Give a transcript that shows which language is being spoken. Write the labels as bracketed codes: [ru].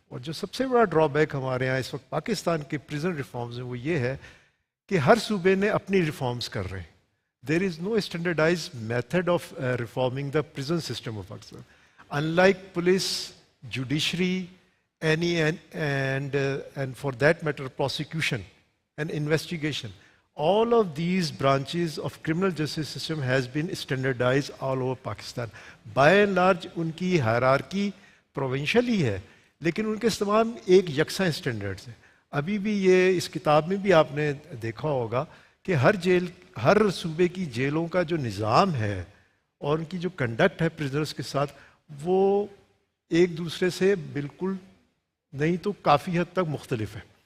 [ur] اور جو سب سے بڑا ڈرا بیک ہمارے یہاں اس وقت پاکستان کے پریزن ریفارمز ہیں وہ یہ ہے کہ ہر صوبے نے اپنی ریفارمز کر رہے ہیں. [en] There is no standardised method of reforming the prison system of Pakistan. Unlike police, judiciary, and for that matter, prosecution and investigation, all of these branches of criminal justice system has been standardized all over Pakistan. By and large, [ur] ان کی hierarchy provincial ہی ہے, لیکن ان کے تمام ایک یکساں standards ہیں. ابھی بھی یہ اس کتاب میں بھی آپ نے دیکھا ہوگا کہ ہر صوبے کی جیلوں کا جو نظام ہے اور ان کی جو کنڈکٹ ہے پرزنرس کے ساتھ, وہ ایک دوسرے سے بالکل نہیں تو کافی حد تک مختلف ہے.